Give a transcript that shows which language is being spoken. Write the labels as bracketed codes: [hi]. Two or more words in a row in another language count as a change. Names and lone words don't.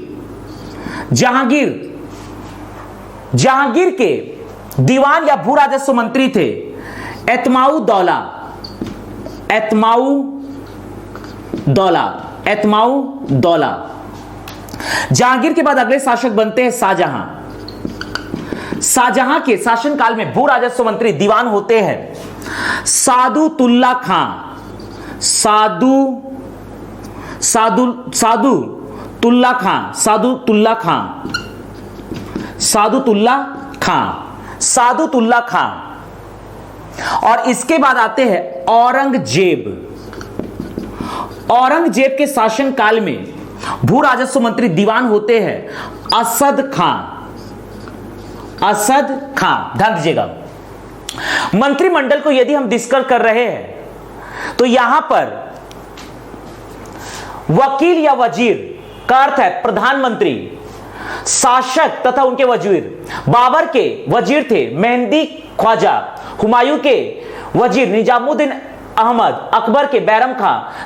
[hi] जहांगीर, जहांगीर के दीवान या भू राजस्व मंत्री थे एतमाउद्दौला, एतमाउद्दौला, एतमाउद्दौला। जहांगीर के बाद अगले शासक बनते हैं शाहजहां। शाहजहां के शासनकाल में भू राजस्व मंत्री दीवान होते हैं सादुतुल्ला खां, सादुतुल्ला खां, सादुतुल्ला खां, सादुतुल्ला खां, सादुतुल्ला खां। और इसके बाद आते हैं औरंगजेब। औरंगजेब के शासन काल में भू राजस्व मंत्री दीवान होते हैं असद खां, असद खां। ध्यान दीजिएगा, मंत्रिमंडल को यदि हम डिस्कस कर रहे हैं तो यहां पर वकील या वजीर का अर्थ है प्रधानमंत्री, शासक तथा उनके वजीर। बाबर के वजीर थे मेहंदी ख्वाजा, हुमायूं के वजीर निजामुद्दीन अहमद, अकबर के बैरम खां।